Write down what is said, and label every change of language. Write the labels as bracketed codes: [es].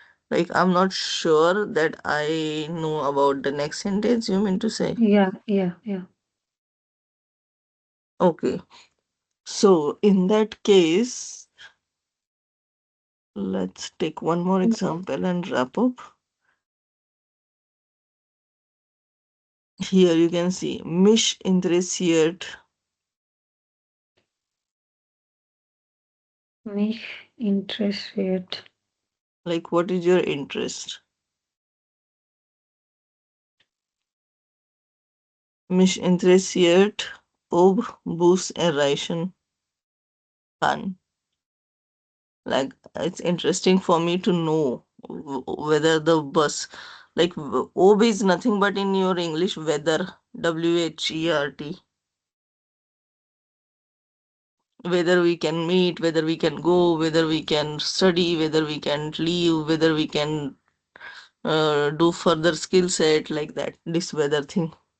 [en] Like I'm not sure that I know about the next sentence you mean to say. Yeah. Okay. So in that case, let's take one more example and wrap up. Here you can see [de] mich interessiert. Mich interessiert. [en] Like what is your interest? [de] Mich interessiert, ob Bus erreichen kann. [en] Like it's interesting for me to know whether the bus, like ob is nothing but in your English weather, WHERT, whether we can meet, whether we can go, whether we can study, whether we can leave, whether we can do further skill set, like that, this weather thing.